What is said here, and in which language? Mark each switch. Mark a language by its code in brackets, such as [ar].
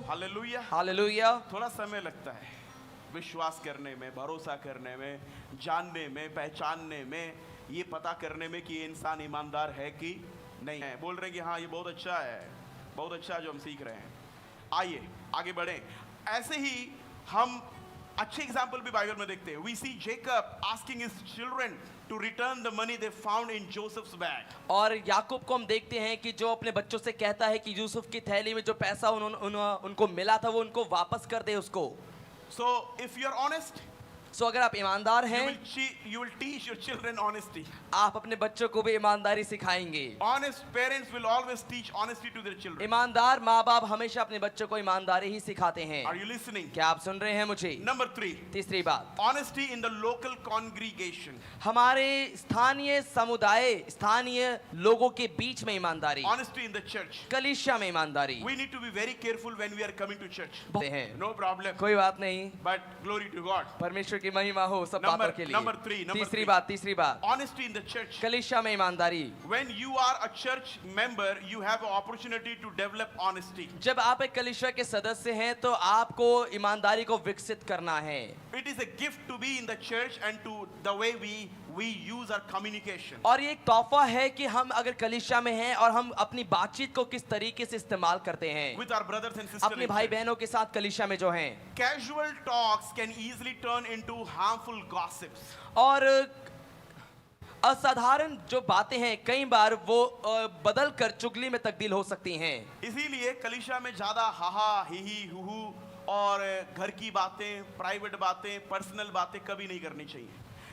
[en] Hallelujah. [hi] Hallelujah. थोड़ा समय लगता है विश्वास करने में, भरोसा करने में, जानने में, पहचानने में, ये पता करने में कि ये इंसान ईमानदार है कि नहीं है। बोल रहे हैं कि हाँ ये बहुत अच्छा है, बहुत अच्छा है जो हम सीख रहे हैं। आइए आगे बढ़ें। ऐसे ही हम अच्छे एग्जाम्पल भी बाइबल में देखते हैं। [en] We see Jacob asking his children to return the money they found in Joseph's bag. [hi] और याकूब को हम देखते हैं कि जो अपने बच्चों से कहता है कि यूसुफ की थैली में जो पैसा उनको मिला था वो उनको वापस कर दे उसको। [en] So if you are honest, [hi] सो अगर आप ईमानदार हैं, [en] you will teach your children honesty. [hi] आप अपने बच्चों को भी ईमानदारी सिखाएंगे। [en] Honest parents will always teach honesty to their children. [hi] ईमानदार माँ बाप हमेशा अपने बच्चों को ईमानदारी ही सिखाते हैं। [en] Are you listening? [hi] क्या आप सुन रहे हैं मुझे? [en] Number 3, [hi] तीसरी बात, [en] honesty in the local congregation. [hi] हमारे स्थानीय समुदाय, स्थानीय लोगों के बीच में ईमानदारी। [en] Honesty in the church. [hi] कलीसिया में ईमानदारी। [en] We need to be very careful when we are coming to church. [hi] हैं। [en] No problem. [hi] कोई बात नहीं, [en] But glory to God. [hi] परमेश्वर की महिमा हो सब बातों के लिए। [en] number three. [hi] तीसरी बात, [en] Honesty in the church. [hi] कलीसिया में ईमानदारी। [en] When you are a church member, you have an opportunity to develop honesty. [hi] जब आप एक कलीसिया के सदस्य हैं तो आपको ईमानदारी को विकसित करना है। [en] It is a gift to be in the church and to the way we use our communication. [hi] और ये एक तोहफा है कि हम अगर कलीसिया में हैं और हम अपनी बातचीत को किस तरीके से इस्तेमाल करते हैं [en] With our brothers and sisters. [hi] अपने भाई बहनों के साथ कलीसिया में जो हैं। [en] Casual talks can easily turn into harmful gossips. [hi] और असाधारण जो बातें हैं कई बार वो बदल कर चुगली में तब्दील हो सकती हैं। इसीलिए कलीसिया में ज्यादा हाहा ही हुहू और घर की बातें, प्राइवेट बातें, पर्सनल बातें कभी नहीं करनी चाहिए।